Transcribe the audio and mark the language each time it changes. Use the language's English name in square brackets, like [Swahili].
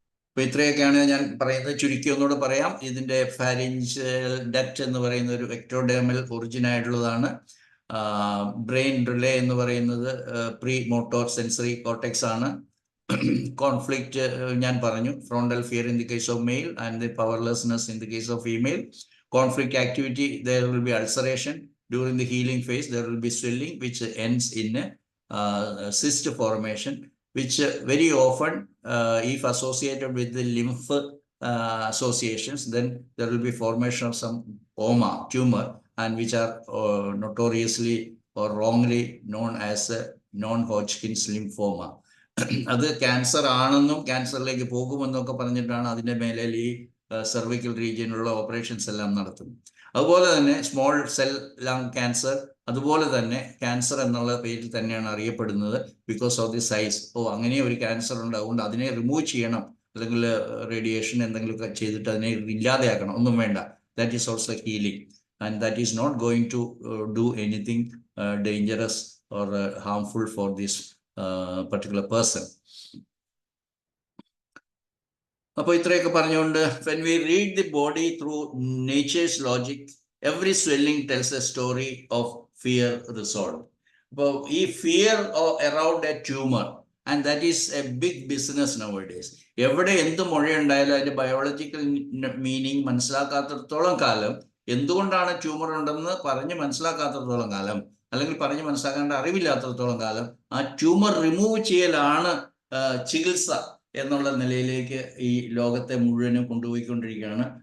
[Malayalam] അപ്പൊ ഇത്രയൊക്കെയാണ് ഞാൻ പറയുന്നത്. ചുരുക്കി ഒന്നുകൂടെ പറയാം. ഇതിന്റെ ഫാരിഞ്ചൽ ഡക്റ്റ് എന്ന് പറയുന്ന ഒരു എക്ടോഡെർമൽ ഒറിജിൻ ആയിട്ടുള്ളതാണ്. ബ്രെയിൻ റിലേ എന്ന് പറയുന്നത് പ്രീ മോട്ടോർ സെൻസറി കോർട്ടെക്സ് ആണ്. [English] conflict [Malayalam] ഞാൻ പറഞ്ഞു, [English] Frontal fear in the case of male and the powerlessness in the case of female. Conflict activity, there will be ulceration during the healing phase. There will be swelling which ends in cyst formation, which very often if associated with the lymph associations, then there will be formation of some tumor, and which are notoriously or wrongly known as non-Hodgkin's lymphoma. [Malayalam] അത് cancer ആണെന്നും ക്യാൻസറിലേക്ക് പോകുമെന്നൊക്കെ പറഞ്ഞിട്ടാണ് അതിൻ്റെ മേലെ ഈ cervical റീജിയനിലുള്ള operations എല്ലാം നടത്തുന്നത്. അതുപോലെ തന്നെ സ്മോൾ സെൽ ലങ് ക്യാൻസർ അതുപോലെ തന്നെ ക്യാൻസർ എന്നുള്ള പേരിൽ തന്നെയാണ് അറിയപ്പെടുന്നത്, ബിക്കോസ് ഓഫ് ദി സൈസ്. അങ്ങനെ ഒരു ക്യാൻസർ ഉണ്ട്, അതുകൊണ്ട് അതിനെ റിമൂവ് ചെയ്യണം അല്ലെങ്കിൽ റേഡിയേഷൻ എന്തെങ്കിലുമൊക്കെ ചെയ്തിട്ട് അതിനെ ഇല്ലാതെയാക്കണം. ഒന്നും വേണ്ട. [English] That is also healing and that is not going to do anything dangerous or harmful for this particular person. [Malayalam] അപ്പോൾ ഇത്രയൊക്കെ പറഞ്ഞുകൊണ്ട് [English] when we read the body through nature's logic, every swelling tells a story of fear resolved. അപ്പോൾ ഈ fear around a tumor, and that is a big business nowadays. [Malayalam] എവിടെ എന്ത് മുഴയുണ്ടായാലും അതിന്റെ biological meaning മനസ്സിലാക്കാത്തിടത്തോളം കാലം, എന്തുകൊണ്ടാണ് ട്യൂമർ ഉണ്ടെന്ന് പറഞ്ഞ് മനസ്സിലാക്കാത്തിടത്തോളം കാലം അല്ലെങ്കിൽ പറഞ്ഞ് മനസ്സിലാക്കേണ്ട അറിവില്ലാത്തിടത്തോളം കാലം ആ ട്യൂമർ റിമൂവ് ചെയ്യലാണ് ചികിത്സ എന്നുള്ള നിലയിലേക്ക് ഈ ലോകത്തെ മുഴുവനും കൊണ്ടുപോയിക്കൊണ്ടിരിക്കുകയാണ്.